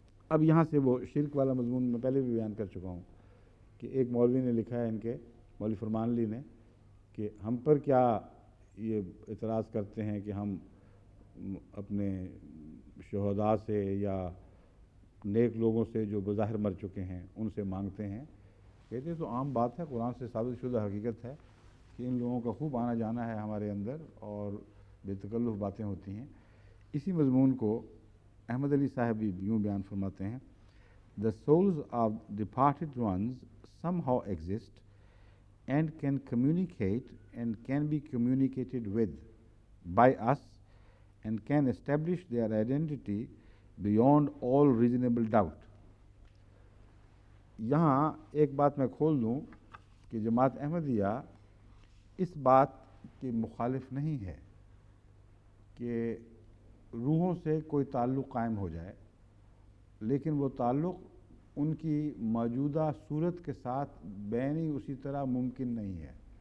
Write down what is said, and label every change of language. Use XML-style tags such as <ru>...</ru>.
<ur>اب یہاں سے وہ شرک والا مضمون میں پہلے بھی بیان کر چکا ہوں کہ ایک مولوی نے لکھا ہے، ان کے مولوی فرمان علی نے، کہ ہم پر کیا یہ اعتراض کرتے ہیں کہ ہم اپنے شہداء سے یا نیک لوگوں سے جو بظاہر مر چکے ہیں ان سے مانگتے ہیں. کہتے ہیں تو عام بات ہے، قرآن سے ثابت شدہ حقیقت ہے کہ ان لوگوں کا خوب آنا جانا ہے ہمارے اندر اور بے تکلف باتیں ہوتی ہیں. اسی مضمون کو احمد علی صاحب بھی یوں بیان فرماتے ہیں:</ur> <en>The souls of departed ones somehow exist and can communicate and can be communicated with by us and can establish their identity beyond all reasonable doubt.</en> <ur>یہاں ایک بات میں کھول دوں کہ جماعت احمدیہ اس بات کی مخالف نہیں ہے کہ روحوں سے کوئی تعلق قائم ہو جائے، لیکن وہ تعلق ان کی موجودہ صورت کے ساتھ بینی اسی طرح ممکن نہیں ہے.</ur>